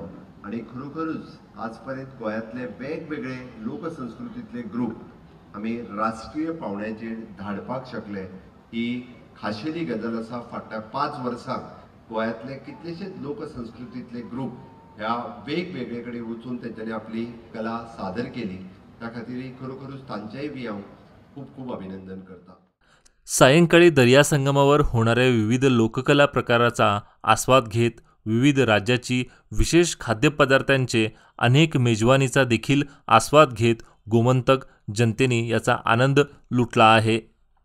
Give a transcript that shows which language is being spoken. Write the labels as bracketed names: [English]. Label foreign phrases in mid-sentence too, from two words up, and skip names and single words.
[Konkani] आणि खरोखरूच आजपर्यंत गोंयांतले वेगवेगळे लोकसंस्कृतीतले ग्रूप आमी राष्ट्रीय पावंड्याचेर धाडपाक शकले. ही खाशेली गजाल आसा. फाटल्या 5 वर्सांक गोंयांतले कितलेशेच लोकसंस्कृतीतले ग्रूप ह्या वेगवेगळेकडे वचून तेंच्यांनी आपली कला सादर केली. त्या खातीर खरोखरूच तांचेय बी हांव खूब खूब अभिनंदन करता. [Marathi] सायंकाळी दर्या संगमावर होणाऱ्या विविध लोककला प्रकाराचा आस्वाद घेत विविध राज्याची विशेष खाद्यपदार्थांचे अनेक मेजवानीचा देखील आस्वाद घेत गोमंतक जनतेने याचा आनंद लुटला आहे.